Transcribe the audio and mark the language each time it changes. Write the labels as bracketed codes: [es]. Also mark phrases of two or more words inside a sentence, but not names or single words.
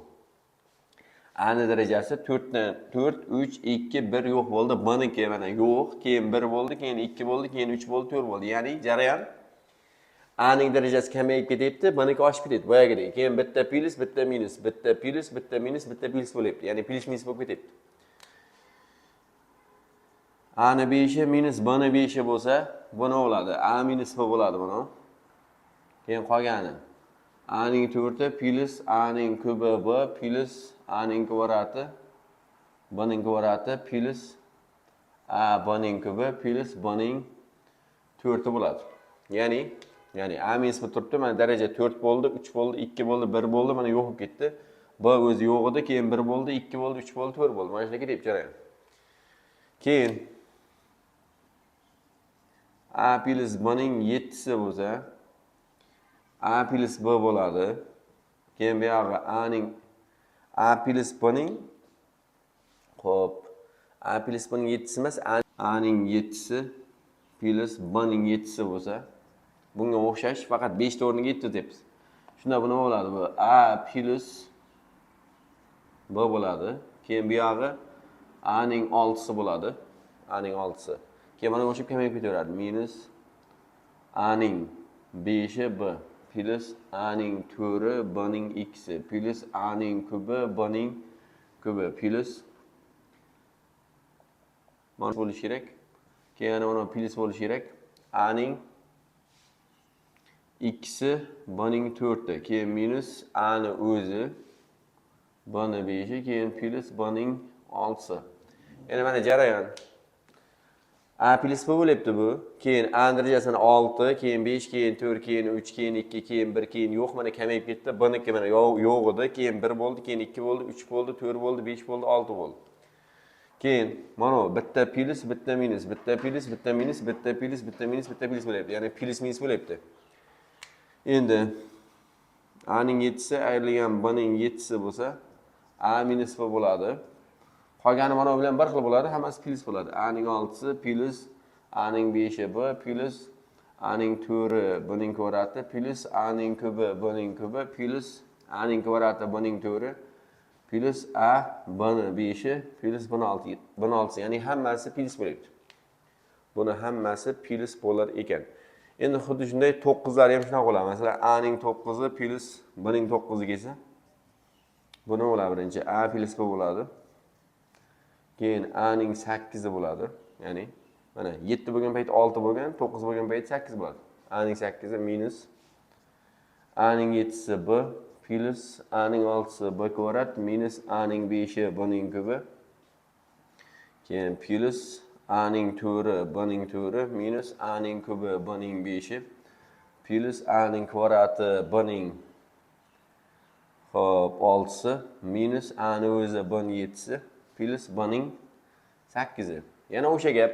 [uz] A ning darajasi 4 dan 4, 3, 2, 1 yo'q bo'ldi. B niki mana yo'q, keyin 1 bo'ldi, keyin 2 bo'ldi, keyin 3 bo'ldi, 4 bo'ldi. Ya'ni jarayon A ning darajasi kamayib ketyapti, B niki oshib ketyapti. Boyagidek. Keyin bitta plus, bitta minus, bitta plus, bitta minus, bitta plus bo'lyapti. Ya'ni plus minus bo'lib ketyapti. A ning 5i minus B ning 5i bo'lsa, bu nima bo'ladi? A minus B bo'ladi buni. Keyin qolgani A ning 4i plus A ning kubi B plus A ning kvadrati B ning kvadrati plus A B ning kubi plus B ning 4i bo'ladi. Ya'ni A minus B turibdi, mana daraja 4 bo'ldi, 3 bo'ldi, 2 bo'ldi, 1 bo'ldi, mana yo'q bo'lib ketdi. B o'zi yo'q edi, keyin 1 bo'ldi, 2 bo'ldi, 3 bo'ldi, 4 bo'ldi. Mana shunaqa deb jarayon. Keyin A plus B ning 7si bo'lsa, A plus B bo'ladi. Keyin bu yerga A plus B ning xo'p, A plus B ning 7si emas, A ning 7si plus B ning 7si bo'lsa, bunga o'xshash faqat 5 ta o'rniga 7 debmiz. Shunda bu nima bo'ladi? Bu A plus B bo'ladi. Keyin bu yerga A ning 6si bo'ladi. A ning 6si. Keyin mana o'shib kamayib ketaveradi. Minus A ning 5i B plus A ning 4i B ning x'i plus A ning kubi B ning kubi plus mana bo'lishi kerak. Keyin mana plus bo'lishi kerak. A ning x'i B ning 4i, keyin minus A ni o'zi B ni 5i, keyin plus B ning 6si. Endi mana jarayon. A plus B bo'lyapti bu. Keyin A darajasini 6, keyin 5, keyin 4, keyin 3, keyin 2, keyin 1, keyin yo'q, mana kamayib ketdi. B niki mana yo'q edi, keyin 1 bo'ldi, keyin 2 bo'ldi, 3 bo'ldi, 4 bo'ldi, 5 bo'ldi, 6 bo'ldi. Keyin mana bitta plus, bitta minus, bitta plus, bitta minus, bitta plus, bitta minus, bitta plus bo'lyapti. Ya'ni plus minus bo'lyapti. Endi A ning 7si ayrilgan B ning 7si bo'lsa, A minus B bo'ladi. Qolgani mana bilan bir xil bo'ladi, hammasi plus bo'ladi. A ning 6si plus A ning 5i B plus A ning 4i B ning kvadrati plus A ning kubi B ning kubi plus A ning kvadrati B ning 4i plus A B ning 5i plus B ning 6i. Ya'ni hammasi plus bo'lyapti. Buni hammasi plus bo'lar ekan. Endi xuddi shunday 9lar ham shunaqa bo'ladi. Masalan, A ning 9i plus B ning 9i kelsa, bu nima bo'ladi? Birinchi A plus B bo'ladi. Keyin A ning 8i bo'ladi. Ya'ni mana 7 bo'lgan payt 6 bo'lgan, 9 bo'lgan payt 8 bo'ladi. A ning 8i minus A ning 7si B plus A ning 6si B kvadrat minus A ning 5i B ning kubi. Keyin plus A ning 4i B ning 4i minus A ning kubi B ning 5i plus A ning kvadrati B ning hop 6si minus A ning o'zi B ning 7si plus B ning 8i. Yana o'sha gap.